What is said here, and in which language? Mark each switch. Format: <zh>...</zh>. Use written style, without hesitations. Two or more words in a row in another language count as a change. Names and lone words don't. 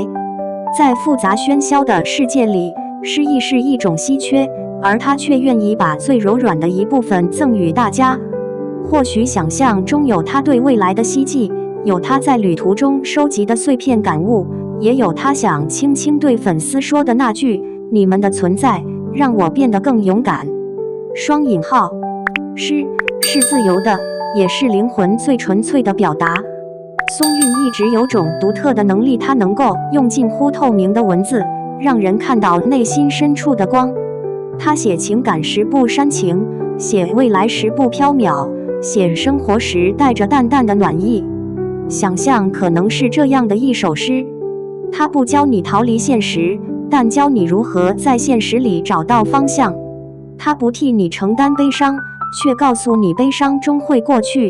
<zh>在複雜喧囂的世界裡，詩意是一種稀缺，而他卻願意把最柔軟的一部分贈予大家。或許想象中有他對未來的希冀， 有他在旅途中收集的碎片感悟，也有他想輕輕對粉絲說的那句：你們的存在讓我變得更勇敢。雙引號，詩是自由的，也是靈魂最純粹的表達。松韻一直有種獨特的能力，它能夠用近乎透明的文字，讓人看到內心深處的光。他寫情感時不煽情，寫未來時不飄渺，寫生活時帶着淡淡的暖意。想象可能是這樣的一首詩，它不教你逃離現實，但教你如何在現實裡找到方向。它不替你承擔悲傷，卻告訴你悲傷終會過去。</zh>